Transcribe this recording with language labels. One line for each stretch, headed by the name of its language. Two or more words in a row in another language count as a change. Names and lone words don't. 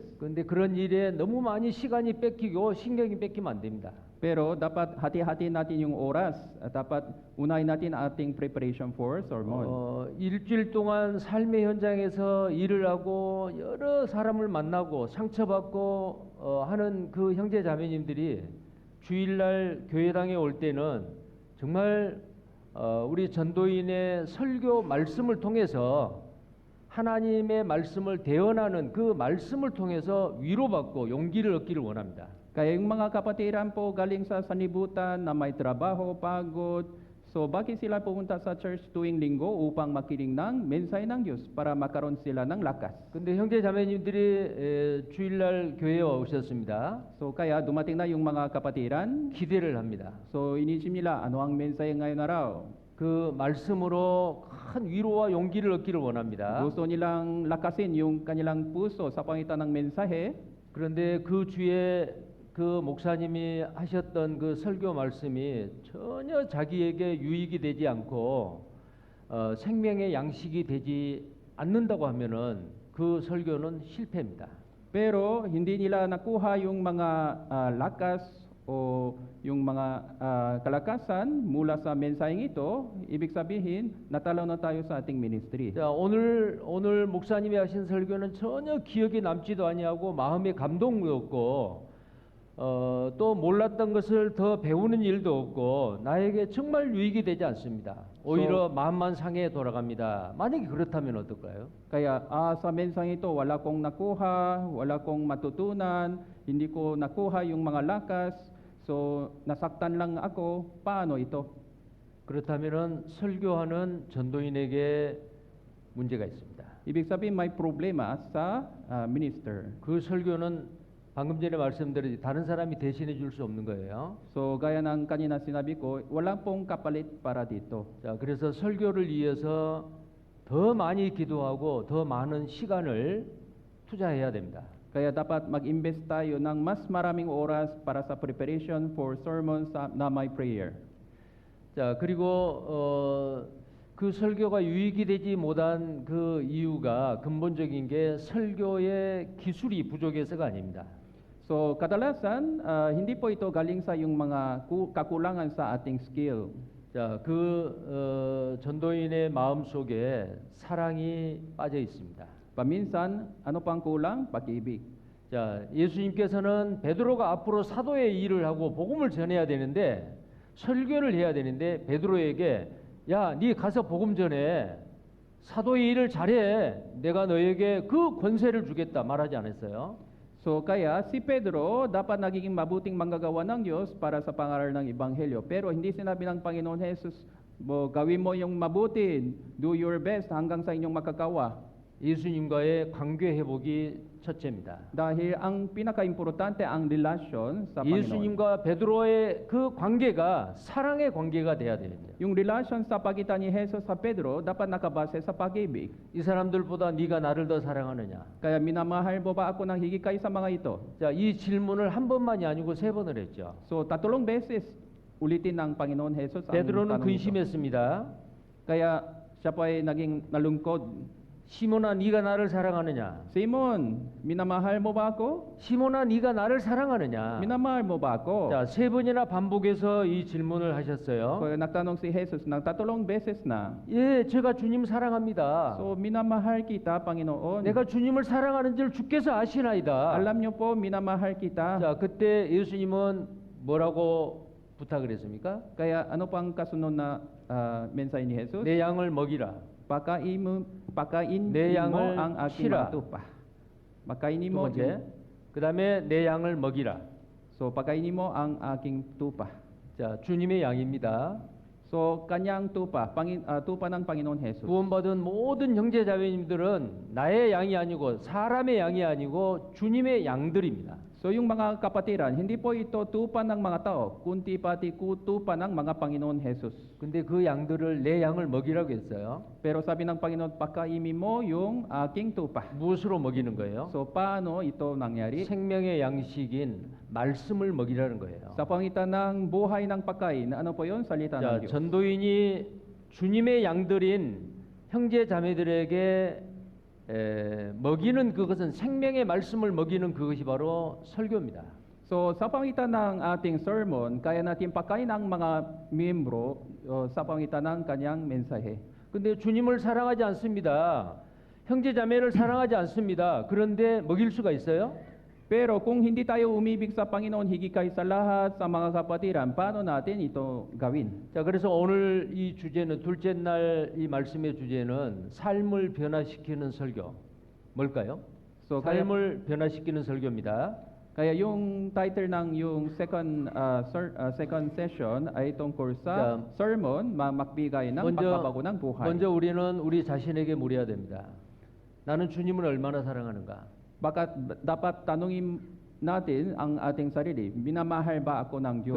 Korean: 그런데 그런 일에 너무 많이 시간이 뺏기고 신경이 뺏기면 안 됩니다.
Filipino: Pero dapat hati-hati natin yung oras. Dapat unahin natin ating
English: preparation for sermon.
Korean: 일주일 동안 삶의 현장에서 일을 하고 여러 사람을 만나고 상처받고 하는 그 형제 자매님들이 주일날 교회당에 올 때는 정말 우리 전도인의 설교 말씀을 통해서 하나님의 말씀을 대언하는 그 말씀을 통해서 위로받고 용기를 얻기를 원합니다.
Filipino: Kaya yung mga kapatiran po galing sa sanibutan na may trabaho, pagod, so bakit sila pumunta sa church tuwing linggo upang makinig ng mensahe ng Diyos para makaroon sila ng lakas.
Korean: 근데 형제 자매님들이 주일날 교회에 오셨습니다.
Filipino: So kaya dumating na yung mga kapatiran,
Korean: 기대를 합니다.
Filipino: so inisip nila ano ang mensahe ngayon araw.
Korean: 그 말씀으로 큰 위로와 용기를 얻기를 원합니다.
Filipino: Gusto nilang lakasin yung kanilang puso sa pangitan ng mensahe.
Korean: 그런데 그 주에 그 목사님이 하셨던 그 설교 말씀이 전혀 자기에게 유익이 되지 않고 생명의 양식이 되지 않는다고 하면은 그 설교는 실패입니다.
Filipino: Pero hindi nila nakuha yung mga lakas o yung mga kalakasan mula sa mensaheng ito, ibig sabihin natalo na tayo sa ating ministry.
Korean: 자, 오늘 목사님이 하신 설교는 전혀 기억에 남지도 아니하고 마음에 감동도 없고 또 몰랐던 것을 더 배우는 일도 없고 나에게 정말 유익이 되지 않습니다. 오히려 마음만 상해 돌아갑니다. 만약에 그렇다면 어떨까요?
Filipino: Kaya sa mensaheng ito, wala kong nakuha, wala kong matutunan, hindi ko nakuha yung mga lakas, so nasaktan lang ako. Paano ito?
Korean: 그렇다면 설교하는 전도인에게 문제가 있습니다.
Filipino: Ibig sabihin may problema sa minister.
Korean: 그 설교는 방금 전에 말씀드렸듯이 다른 사람이 대신해 줄 수 없는 거예요.
Filipino: So gaya ng kanina sinabi ko, wala pong kapalit para dito.
Korean: 자, 그래서 설교를 위해서 더 많이 기도하고 더 많은 시간을 투자해야 됩니다.
Filipino: Kaya dapat mag-invest tayo ng mas maraming oras para sa
English: preparation for sermons
Filipino: na may prayer.
Korean: 자, 그리고 그 설교가 유익이 되지 못한 그 이유가 근본적인 게 설교의 기술이 부족해서가 아닙니다.
Filipino: So kadalasan, hindi po ito galing sa yung mga kakulangan sa ating skill.
Korean: 자, 전도인의 마음 속에 사랑이 빠져 있습니다.
Filipino: Paminsan, ano pang kulang? Pag-ibig.
Korean: 자, 예수님께서는 베드로가 앞으로 사도의 일을 하고 복음을 전해야 되는데 설교를 해야 되는데 베드로에게 야, 네 가서 복음 전해. 사도의 일을 잘해. 내가 너에게 그 권세를 주겠다 말하지 않았어요.
Filipino: So kaya si Pedro dapat nagiging mabuting manggagawa ng Diyos para sa pangaral ng Ebanghelyo. Pero hindi sinabi ng Panginoon Jesus, gawin mo yung mabuti,
English: do your best
Filipino: hanggang sa inyong makagawa.
Korean: 예수님과의 관계 회복이 첫째입니다.
Filipino: Dahil ang pinaka-importante ang relasyon sa Panginoon.
Korean: 예수님과 베드로의 그 관계가 사랑의 관계가 돼야 됩니다.
Filipino: Yung relasyon sa pagitan ni Jesus sa Pedro dapat nakabase sa pag-ibig.
Korean: 이 사람들보다 네가 나를 더 사랑하느냐?
Filipino: Kaya minamahal mo ba ako ng higit kaysa mga ito?
Korean: 자, 이 질문을 한 번만이 아니고 세 번을 했죠.
Filipino: So 3 beses ulitin ng Panginoon Jesus ang
Korean: 베드로는
Filipino: tanong ito.
Korean: 근심했습니다.
Filipino: Kaya siya po ay naging nalungkot.
Korean: 시몬아, 네가 나를 사랑하느냐?
Filipino: Simon, minamahal mo ba ako?
Korean: 시몬아, 네가 나를 사랑하느냐?
Filipino: Minamahal mo ba ako?
Korean: 자, 세 번이나 반복해서 이 질문을 하셨어요.
Filipino: Kaya nagtanong si Jesus ng 3 beses na.
Korean: 예, 제가 주님 사랑합니다.
Filipino: So minamahal kita, Panginoon.
Korean: 내가 주님을 사랑하는 줄 주께서 아시나이다.
Filipino: Alam niyo po, minamahal kita.
Korean: 자, 그때 예수님은 뭐라고 부탁을 했습니까?
Filipino: Kaya ano pang kasunod na mensahe ni Jesus?
Korean: 내 양을 먹이라.
Filipino: Pakain
Korean: 내
Filipino: mo
Korean: 양을
Filipino: ang aking
Korean: 치라.
Filipino: mga tupa. Pakainin
Korean: 두
Filipino: mo.
Korean: 번째. 그다음에 내 양을 먹이라.
Filipino: So pakainin mo ang aking tupa.
Korean: 자, 주님의 양입니다.
Filipino: So kanyang tupa, tupa ng Panginoon Jesus.
Korean: 구원받은 모든 형제 자매님들은 나의 양이 아니고 사람의 양이 아니고 주님의 양들입니다.
Filipino: So yung mga kapatiran, hindi po ito tupa ng mga tao, kundi pati tupa ng mga Panginoon Jesus.
Korean: 근데 그 양들을 내 양을 먹이라고 했어요.
Filipino: Pero sabi ng Panginoon, pakainin mo yung aking tupa.
Korean: 무엇으로 먹이는 거예요?
Filipino: So paano ito nangyari?
Korean: 생명의 양식인 말씀을 먹이라는 거예요.
Filipino: Sa pangitan ng buhay ng pagkain, ano po yun? Salita
Korean: 자,
Filipino: ng Diyos.
Korean: 전도인이 주님의 양들인 형제 자매들에게 먹이는 그것은 생명의 말씀을 먹이는 그것이 바로 설교입니다.
Filipino: So sa pangitan ng ating sermon, kaya natin pakain ang mga miyembro sa pangitan ng kanyang mensahe.
Korean: 근데 주님을 사랑하지 않습니다. 형제 자매를 사랑하지 않습니다. 그런데 먹일 수가 있어요?
Filipino: Pero kung hindi tayo umibig sa Panginoon higit kaysa lahat sa mga kapatiran, paano natin ito gawin?
Korean: 자, 그래서 오늘 이 주제는 둘째 날 이 말씀의 주제는 삶을 변화시키는 설교. 뭘까요?
Filipino: So kaya,
Korean: 삶을 변화시키는 설교입니다.
Filipino: kaya yung title ng yung
English: second session
Filipino: ay tungkol sa sermon, magbigay ng pagbabago ng buhay.
Korean: 먼저 우리는 우리 자신에게 물어야 됩니다. 나는 주님을 얼마나 사랑하는가?
Filipino: Dapat tanungin natin ang ating sarili, minamahal ba ako ng Diyos?